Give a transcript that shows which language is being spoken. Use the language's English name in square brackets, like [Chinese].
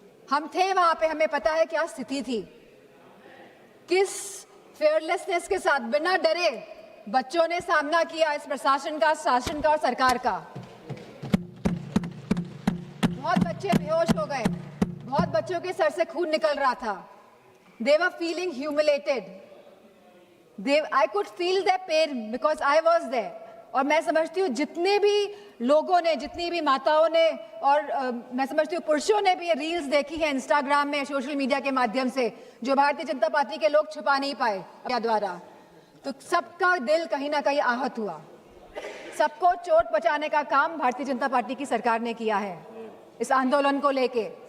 [Hindi] हम थे वहां पे, हमें पता है क्या स्थिति थी। किस फेयरलेसनेस के साथ, बिना डरे बच्चों ने सामना किया इस प्रशासन का, शासन का और सरकार का। बहुत बच्चे बेहोश हो गए, बहुत बच्चों के सर से खून निकल रहा था। [English] They were feeling humiliated. I could feel their pain because I was there. [Hindi] और मैं समझती हूँ जितने भी लोगों ने, जितनी भी माताओं ने, और मैं समझती हूँ पुरुषों ने भी ये रील्स देखी है इंस्टाग्राम में, सोशल मीडिया के माध्यम से, जो भारतीय जनता पार्टी के लोग छुपा नहीं पाए द्वारा। तो सबका दिल कहीं ना कहीं आहत हुआ। सबको चोट पहुंचाने का काम भारतीय जनता पार्टी की सरकार ने किया है इस आंदोलन को लेके।